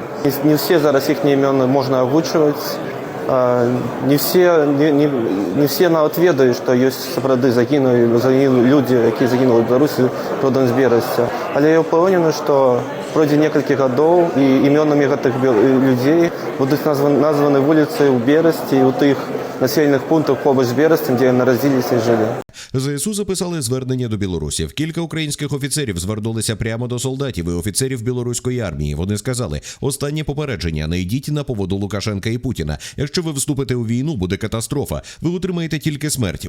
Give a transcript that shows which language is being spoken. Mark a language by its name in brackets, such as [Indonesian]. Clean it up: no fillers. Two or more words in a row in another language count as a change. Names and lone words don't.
[Belarusian] Не все зараз іх імёны можна агучваць. Не все нават ведаюць, што ёсць сапраўды загінулі людзі, якія загінулі ў Беларусі родам з берасця. Але я ўпэўнены, што пройдзе некалькі гадоў і імёнамі гэтых людзей будуць названы вуліцы ў Берасці і ў тых [Ukrainian] населених пунктах [Belarusian] побач з Берестем, [Ukrainian] де народилися і жили. ЗСУ записали звернення до білорусів. Кілька українських офіцерів звернулися прямо до солдатів і офіцерів білоруської армії. Вони сказали: останнє попередження, не йдіть на поводу Лукашенка і Путіна. Якщо ви вступите у війну, буде катастрофа. Ви отримаєте тільки смерть.